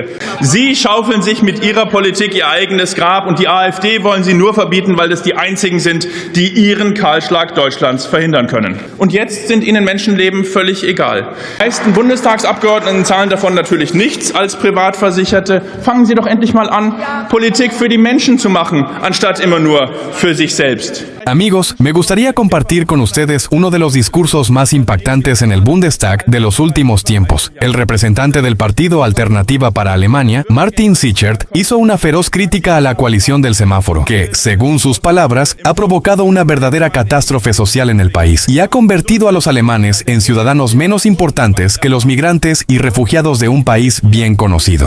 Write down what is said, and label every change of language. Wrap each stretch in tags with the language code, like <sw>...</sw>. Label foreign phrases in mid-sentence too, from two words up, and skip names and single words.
<de>Sie schaufeln sich mit ihrer Politik ihr eigenes Grab und die AfD wollen sie nur verbieten, weil es die einzigen sind, die ihren Kahlschlag Deutschlands verhindern können. Und jetzt sind ihnen Menschenleben völlig egal. Die meisten Bundestagsabgeordneten zahlen davon natürlich nichts als Privatversicherte. Fangen Sie doch endlich mal an, Politik für die Menschen zu machen, anstatt immer nur für sich selbst.</de> <es>Amigos, me gustaría compartir con ustedes uno de los discursos más impactantes en el Bundestag de los últimos tiempos. El representante del partido Alternativa para Alemania, Martin Sichert, hizo una feroz crítica a la coalición del semáforo, que, según sus palabras, ha provocado una verdadera catástrofe social en el país y ha convertido a los alemanes en ciudadanos menos importantes que los migrantes y refugiados de un país bien conocido.</es>